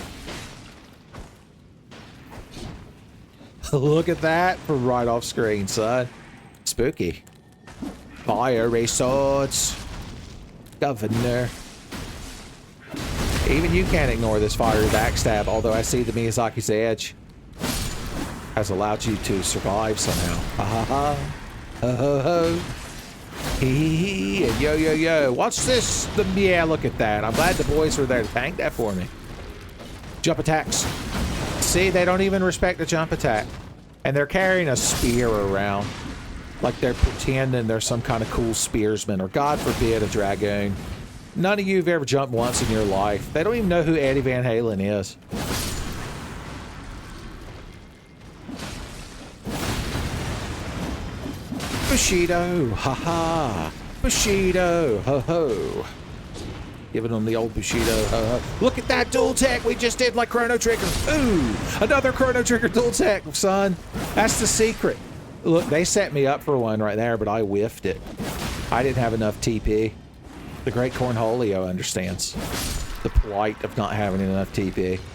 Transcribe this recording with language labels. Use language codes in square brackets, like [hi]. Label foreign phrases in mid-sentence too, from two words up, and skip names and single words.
[en] Look at that from right off screen, son. Spooky. Fiery swords. Governor. Even you can't ignore this fiery backstab, although I see the Miyazaki's edge has allowed you to survive somehow. Ha ha ha. Ho ho ho. Hee hee hee. And yo yo yo. Watch this. Yeah, look at that. I'm glad the boys were there to tank that for me. Jump attacks. See, they don't even respect the jump attack. And they're carrying a spear around. Like they're pretending they're some kind of cool spearsman, or God forbid, a dragoon. None of you have ever jumped once in your life. They don't even know who Eddie Van Halen is. Bushido, haha. Bushido, ho ho. Giving them the old Bushido, ho ho. Look at that dual tech we just did, like Chrono Trigger. Ooh, another Chrono Trigger dual tech, son. That's the secret. Look, they set me up for one right there, but I whiffed it. I didn't have enough TP. The great Cornholio understands the plight of not having enough TP.